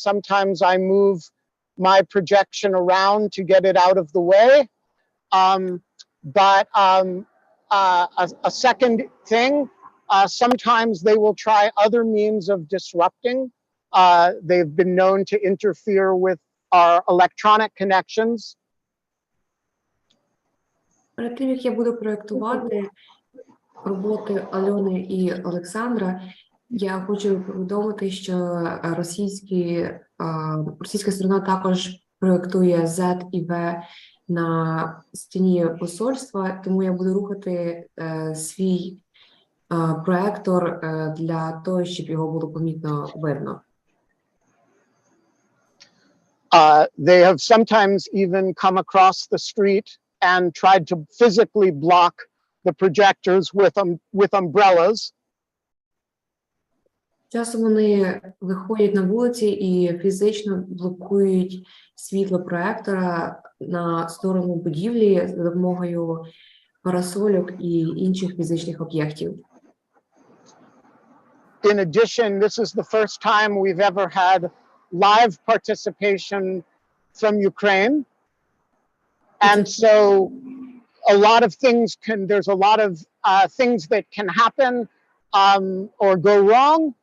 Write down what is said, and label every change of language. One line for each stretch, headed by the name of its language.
English: Sometimes I move my projection around to get it out of the way. But a second thing, sometimes they will try other means of disrupting. They've been known to interfere with our electronic connections.
Ukrainian: Перед тим, як я буду проєктувати роботи Альони і Олександра, я хочу повідомити, що російська сторона також проєктує Z і V на стіні посольства, тому я буду рухати свій проектор для того, щоб його було помітно видно.
English: They have sometimes even come across the street and tried to physically block the projectors with umbrellas.
Ukrainian: Часом вони виходять на вулиці і фізично блокують світло проектора на сторону будівлі за допомогою парасольок і інших фізичних об'єктів.
English: In addition, this is the first time we've ever had live participation from Ukraine. And so a lot of things there's a lot of things that can happen or go wrong.